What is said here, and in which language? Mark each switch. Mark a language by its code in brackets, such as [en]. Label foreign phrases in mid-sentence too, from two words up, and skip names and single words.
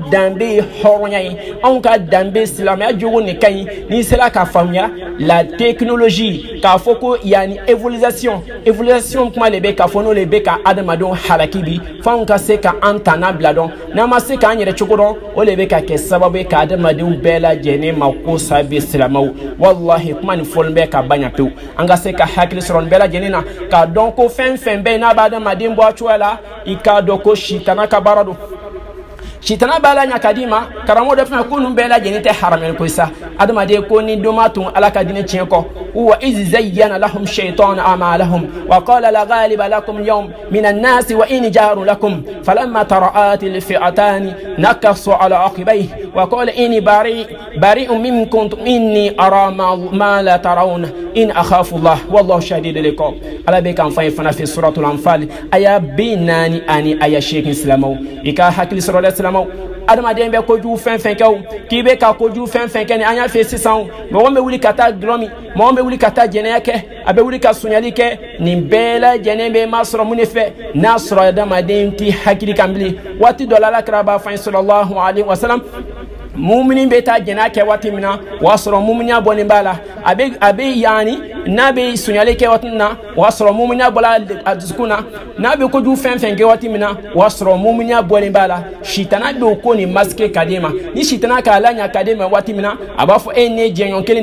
[bm] danbe ye hɔrɔnya ye anw ka danbe silamɛya jogo nin ka ɲi n'i sera k'a faamuya la [fr] technologie [bm] k'a fɔ ko yani évolution kuma de bɛ k'a fɔ n'o le bɛ ka adamadenw halaki bi f'anw ka se ka an tana bila dɔn n'an ma se k'an yɛrɛ cogo dɔn o le bɛ ka kɛ sababu ye ka adamadenw bɛɛ lajɛlen ma ko sabi silamɛw wallahi kuma nin fɔlen bɛ ka ban ya pewu an ka se ka hakili sɔrɔ nin bɛɛ lajɛlen na k'a dɔn ko fɛn fɛn bɛ yen n'a bɛ adamaden bɔ a cogoya la i k'a dɔn ko sitana ka baara don sitana b'a la ɲa ka di ma karamɔgɔ dɔ fɛnɛ ko ninnu bɛɛ lajɛlen tɛ haramɛli ko sa adamaden ko ni dɔ ma tun ala ka diinɛ tiɲɛ kɔ wa [ar] إذ زين لهم الشيطان أعمالهم وقال لا غالب لكم اليوم من الناس وإن جار لكم فلما تراءت الفئتان نكص على عقبيه وقال إني بريء منكم إني أرى ما لا ترون إني أخاف الله والله شديد العقاب [bm] ala be kan fa fana [ar] في سورة الأنفال [bm] aya binani ani aya shekin islamaw ika hakil sura islamaw adamaden bɛ kojugu fɛn fɛn kɛ o k'i bɛ ka kojugu fɛn fɛn kɛ ni an y'a fɛ sisan mɔgɔ bɛ wuli ka taa dulɔ min mɔgɔ bɛ wuli ka taa jɛnɛya kɛ a bɛ wuli ka suɲɛli kɛ nin bɛɛ lajɛlen bɛ ma sɔrɔ mun de fɛ n'a sɔrɔ adamaden t'i hakili kan bilen waati dɔ la alakira b'a fɔ an ye [ar] صلى الله عليه وسلم [bm] mumini bɛ taa jɛnɛya kɛ waati min na o y'a sɔrɔ muminiya bɔlen b'a la a bɛ yani n'a bɛ suɲɛli kɛ waati min na o y'a sɔrɔ muminiya bɔla a dusukun na n'a bɛ kojugu fɛn fɛn kɛ waati min na o y'a sɔrɔ muminiya bɔlen b'a la sitana bɛ o ko nin masque ka di ma ni sitana k'a la ɲa ka di ma waati min na a b'a fɔ e ne jɛɲɔgɔn kelen